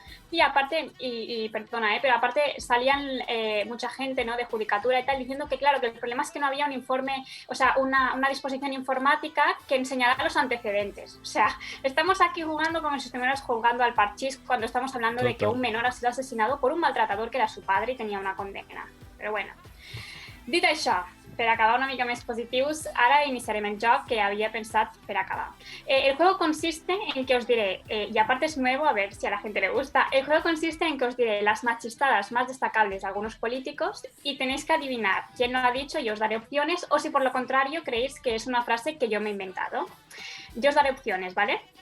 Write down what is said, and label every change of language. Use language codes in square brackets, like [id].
[es] Y aparte, perdona, pero aparte salían mucha gente, ¿no?, de judicatura y tal, diciendo que claro, que el problema es que no había un informe, o sea, una disposición informática que enseñara los antecedentes. O sea, estamos aquí jugando como si estuviéramos jugando al parchís cuando estamos hablando de que un menor ha sido asesinado por un maltratador que era su padre y tenía una condena. Pero bueno, [ca] dit això, per acabar una mica més positius, ara iniciarem el joc que havia pensat per acabar. [es] El juego consiste en que os diré, y aparte es nuevo, a ver si a la gente le gusta, el juego consiste en que os diré las machistadas más destacables de algunos políticos y tenéis que adivinar quién lo ha dicho y os daré opciones, o si por lo contrario creéis que es una frase que yo me he inventado. Yo os daré opciones, ¿vale?